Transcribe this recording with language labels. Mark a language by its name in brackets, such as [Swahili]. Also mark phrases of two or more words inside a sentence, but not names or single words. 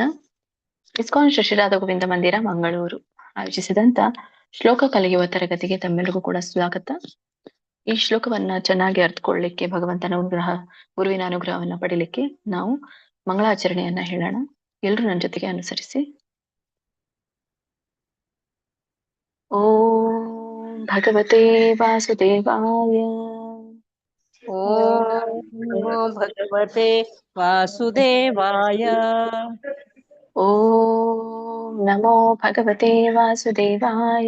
[Kannada] ಇಸ್ಕಾನ್ ಶ್ರೀ ರಾಧಾ ಗೋವಿಂದ ಮಂದಿರ ಮಂಗಳೂರು ಆಯೋಜಿಸಿದಂತ ಶ್ಲೋಕ ಕಲಿಯುವ ತರಗತಿಗೆ ತಮ್ಮೆಲ್ಲರಿಗೂ ಕೂಡ ಸ್ವಾಗತ. ಈ ಶ್ಲೋಕವನ್ನ ಚೆನ್ನಾಗಿ ಅರ್ಥಕೊಳ್ಳಿಕ್ಕೆ, ಭಗವಂತನ ಗುರುವಿನ ಅನುಗ್ರಹವನ್ನ ಪಡಿಲಿಕ್ಕೆ ನಾವು ಮಂಗಳಾಚರಣೆಯನ್ನ ಹೇಳೋಣ. ಎಲ್ರು ನನ್ನ ಜೊತೆಗೆ ಅನುಸರಿಸಿ. [Sanskrit] ಓಂ ಭಗವತೆ ವಾಸುದೇವಾಯ. ಓಂ ನಮೋ ಭಗವತೆ ವಾಸುದೇವಾಯ. ಓಂ ನಮೋ ಭಗವತೆ ವಾಸುದೇವಾಯ.